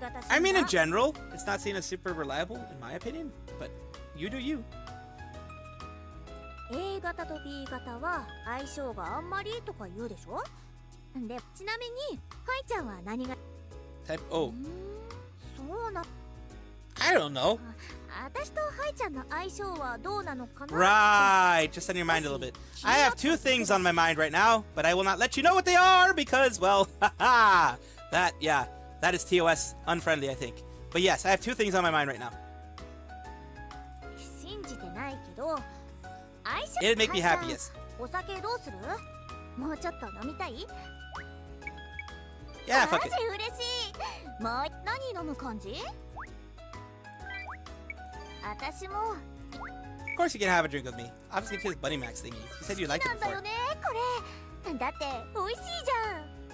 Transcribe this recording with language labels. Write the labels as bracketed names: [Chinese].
[English] I mean, in general, it's not seen as super reliable, in my opinion. But you do you. [Japanese] A 型と B 型は相性があんまりとか言うでしょ。で、ちなみに、ハイちゃんは何が [English] Type O. [Japanese] そうな。 [English] I don't know. [Japanese] 私とハイちゃんの相性はどうなのかな [English] Right, just on your mind a little bit. I have two things on my mind right now, but I will not let you know what they are because, well, haha. That is TOS unfriendly, I think. But yes, I have two things on my mind right now. [Japanese] 信じてないけど、相性 [English] It'd make me happy, yes. [Japanese] お酒どうする？もうちょっと飲みたい？ [English] Yeah, fuck it. [Japanese] マジ嬉しい。もう何飲む感じ？私も。 [English] Of course you can have a drink with me. I'm just gonna do this Bunny Max thingy. You said you liked it [Japanese] なんだ [English] before. [Japanese] よね、これ。だって美味しいじゃん。